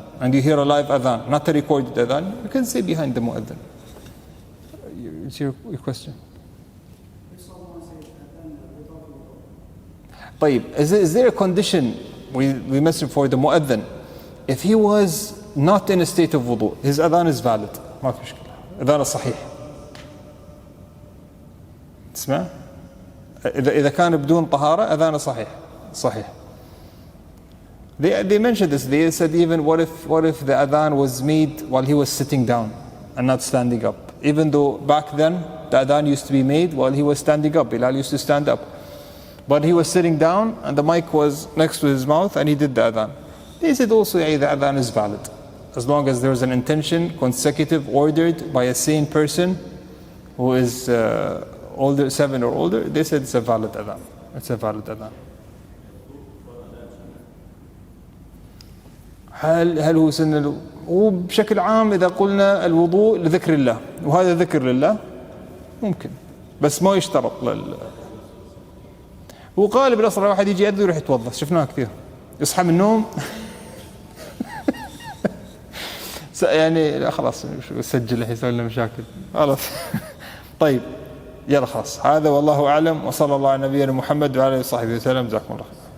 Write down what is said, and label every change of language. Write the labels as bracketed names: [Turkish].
[English] And you hear a live adhan, not a recorded adhan, you can say behind the mu'adhin. It's your question. [Arabic] طيب, [English] is there a condition we mentioned for the mu'adhin? If he was not in a state of wudu, his adhan is valid. [Arabic] ما في مشكلة. adhan صحيح. تسمع؟ إذا كان بدون طهارة أذانه صحيح. [English] They mentioned this. They said even what if the adhan was made while he was sitting down and not standing up? Even though back then the adhan used to be made while he was standing up. Bilal used to stand up, but he was sitting down and the mic was next to his mouth and he did the adhan. They said also the adhan is valid as long as there is an intention, consecutive, ordered by a sane person who is older, 7 or older. They said it's a valid adhan. [Arabic] هل هو سن وبشكل عام إذا قلنا الوضوء لذكر الله وهذا ذكر لله ممكن بس ما يشترط وغالب الأصل واحد يجي يأذن ويروح يتوضأ شفناها كثير يصحى من النوم لا خلاص سجل يسوي لنا مشاكل خلاص طيب يلا خلاص هذا والله أعلم وصلى الله على نبينا محمد وعلى آله وصحبه وسلم جزاكم الله خير.